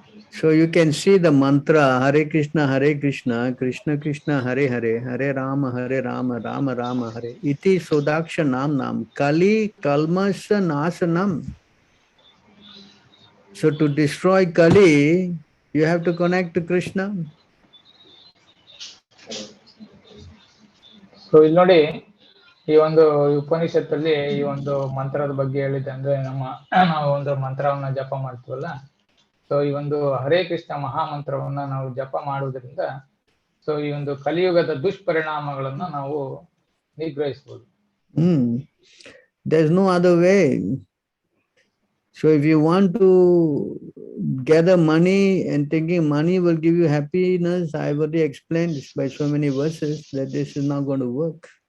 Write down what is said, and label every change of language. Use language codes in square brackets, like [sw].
[en] So you can see the mantra Hare Krishna, Krishna Krishna, Hare Hare, Hare Rama, Rama Rama, Hare. [sa] Iti Sodaksha Nam Kali Kalmasha Nasanam. [en] So to destroy Kali, you have to connect to Krishna. [kn] So ಇಲ್ಲಿ ನೋಡಿ, ಈ ಒಂದು ಉಪನಿಷತ್ತಲ್ಲಿ ಈ ಒಂದು ಮಂತ್ರದ ಬಗ್ಗೆ ಹೇಳಿದೆ. ಅಂದ್ರೆ ನಾವು ಒಂದು ಮಂತ್ರವನ್ನ ಜಪ ಮಾಡ್ತೀವಲ್ಲ, ಸೊ ಈ ಒಂದು ಹರೇ ಕೃಷ್ಣ ಮಹಾಮಂತ್ರವನ್ನ ನಾವು ಜಪ ಮಾಡುವುದರಿಂದ ಸೊ ಈ ಒಂದು ಕಲಿಯುಗದ ದುಷ್ಪರಿಣಾಮಗಳನ್ನ ನಾವು ನಿಗ್ರಹಿಸಬಹುದು. [en] There's no other way. So if you want to gather money and thinking money will give you happiness, I've already explained this by so many verses that this is not going to work.